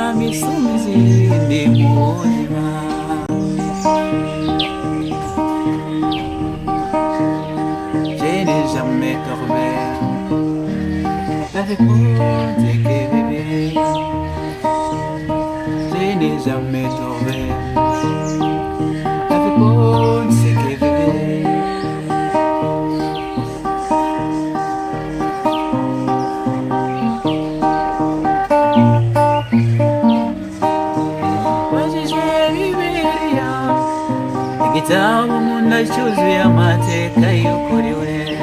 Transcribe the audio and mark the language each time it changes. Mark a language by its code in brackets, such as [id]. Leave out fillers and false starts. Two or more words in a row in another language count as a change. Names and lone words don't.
[rw] isumba izindi mu buzima. [fr] Je n'ai jamais dormi avec mon bébé. Je n'ai jamais dormi avec mon bébé. [rw] Igitabo umuntu cyuzuye amateka y'ukuriwe.